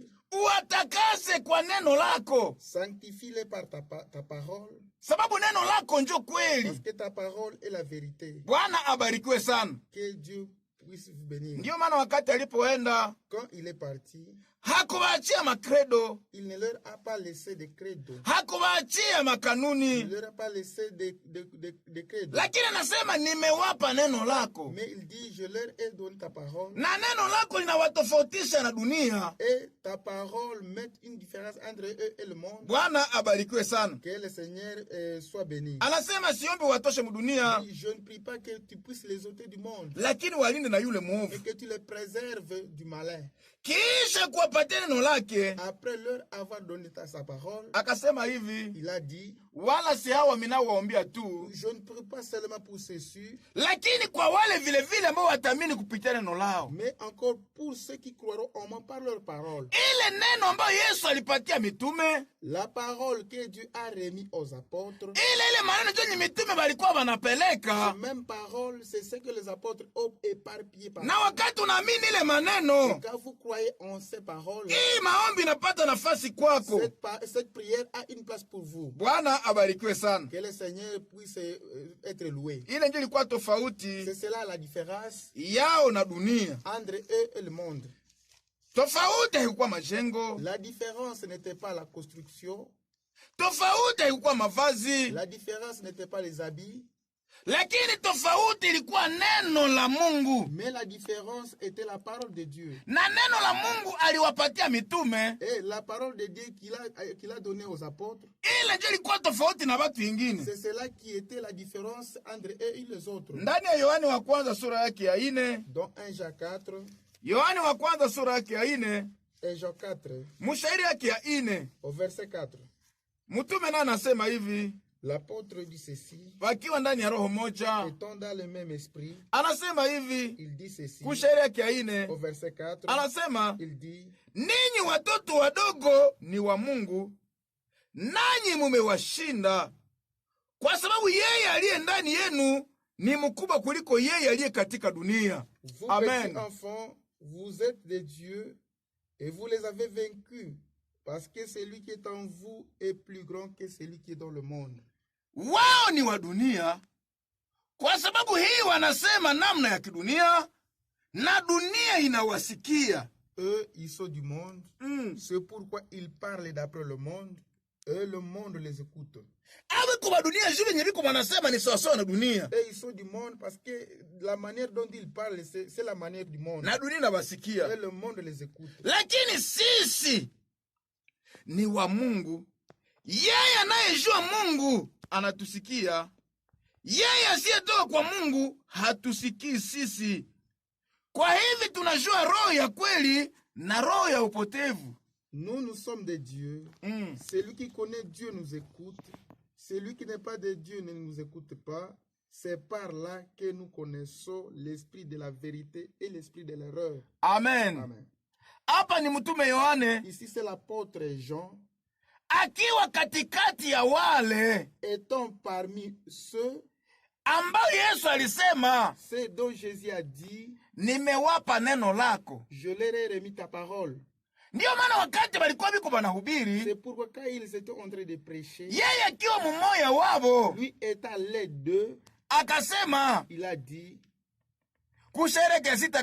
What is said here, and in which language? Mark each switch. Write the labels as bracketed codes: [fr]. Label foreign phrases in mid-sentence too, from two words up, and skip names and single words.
[sw] uwatakase kwa neno lako, [fr] sanctifie-les par ta parole, [sw] sababu neno lako njo [fr] parce [sw] kweli. [fr] que ta parole est la vérité. [sw] Bwana abarikiwe sana. [fr] Que Dieu puisse vous bénir. [sw] Ndiyo maana wakati alipoenda [fr] Quand il est parti, [sw] hakuwaachia makredo, [fr] il ne leur a pas laissé de credo. [sw] hakuwaachia [fr] Il [sw] makanuni, [fr] ne leur a pas laissé de credo. [sw] lakini anasema nimewapa neno lako, [fr] Mais il dit, je leur ai donné ta parole. [sw] na neno lako linawatofautisha na dunia. [fr] Et ta parole met une différence entre eux et le monde. [sw] Bwana abarikiwe sana. [fr] Que le Seigneur soit béni. [sw] Anasema siombi watoshe mudunia, [fr] Je ne prie pas que tu puisses les ôter du monde, [sw] lakini walinde na yule [fr] mais [sw] mwovu. [fr] que tu les préserves du malin. [sw] Kisha kuwapatia neno lake, [fr] Après leur avoir donné sa parole, [sw] akasema hivi, [fr] il a dit, [sw] wala si hawa minawaombia tu, [fr] je ne prie pas seulement pour ceux-ci, [sw] lakini kwa wale vile vile ambao watamini kupitia neno lao. [fr] mais encore pour ceux qui croiront en moi par leur parole. [sw] Ile neno ambayo Yesu alipatia mitume, [fr] La parole que Dieu a remis aux apôtres, [sw] ile maneno yenye mitume walikuwa wanapeleka, [fr] la même parole, c'est ce que les apôtres ont éparpillé par [sw] na wakati unaamini ile maneno, [fr] quand vous croyez en ces paroles, [sw] hii maombi inapata nafasi kwako. [fr] cette prière a une place pour vous. [sw] Bwana abarikiwe sana. [fr] Que le Seigneur puisse être loué. [sw] Ile ndio ilikuwa tofauti [fr] C'est cela la différence [sw] yao na dunia. [fr] entre eux et le monde. [sw] Tofauti haikuwa majengo, [fr] La différence n'était pas la construction, [sw] tofauti haikuwa mavazi, [fr] la différence n'était pas les habits, [sw] lakini tofauti ilikuwa neno la Mungu, [fr] mais la différence était la parole de Dieu. [sw] na neno la Mungu aliwapatia mitume. [fr] Et la parole de Dieu qu'il a donnée aux apôtres, [sw] Ile ndio ilikuwa tofauti na watu wengine. [fr] c'est cela qui était la différence entre eux et les autres. [sw] Ndani ya Yohani wa kwanza sura yake ya 4, [fr] Dans 1 Jean 4, [sw] Yohani wa kwanza sura yake ya 4, [fr] 1 Jean 4, [sw] mshairi yake ya 4, [fr] au verset 4, [sw] mtume naye anasema hivi, [fr] l'apôtre dit ceci, [sw] wakiwa ndani ya roho moja, [fr] étant dans le même esprit, [sw] anasema hivi, [fr] il dit ceci, [sw] kushairi yake ya [fr] au [sw] 4, [fr] verset 4, [sw] anasema [fr] il dit, [sw] ninyi watoto wadogo ni wa Mungu, nanyi mumewashinda, kwa sababu yeye aliye ndani yenu ni mkubwa kuliko yeye aliye katika dunia. [fr] vous Amen. petits enfants, vous êtes des dieux et vous les avez vaincus, parce que celui qui est en vous est plus grand que celui qui est dans le monde. [sw] Wao ni wa dunia, kwa sababu hii wanasema namna ya kidunia, na dunia inawasikia. [fr] Eux, ils sont du monde, c'est pourquoi ils parlent d'après le monde, et le monde les écoute. [sw] Awe kwa dunia juu yenye viko wanasema ni sawasawa na dunia, [fr] Et ils sont du monde parce que la manière dont ils parlent, c'est la manière du monde. [sw] na dunia inawasikia. [fr] Et le monde les écoute. [sw] Lakini sisi ni wa Mungu. Yeye anayejua Mungu anatusikia. Yeye asiyetoka kwa Mungu hatusikii sisi. Kwa hivi tunajua roho ya kweli na roho ya upotevu. [fr] Nous sommes des dieux. Celui qui connaît Dieu nous écoute. Celui qui n'est pas de Dieu ne nous écoute pas. C'est par là que nous connaissons l'esprit de la vérité et l'esprit de l'erreur. Amen. Amen. [sw] Hapa ni mtume Yohane [fr] Ici, c'est l'apôtre Jean, [sw] akiwa katikati ya wale [fr] étant parmi ceux, [sw] ambao Yesu alisema, [fr] ceux dont Jésus a dit, [sw] nimewapa neno lako. [fr] je leur ai remis ta parole. [sw] Ndiyo maana wakati walikuwa biko banahubiri, [fr] C'est pourquoi quand ils étaient en train de prêcher, [sw] yeye akiwa mmoja wao [fr] lui étant les deux, [sw] akasema, [fr] il a dit, [sw] kushereke sita,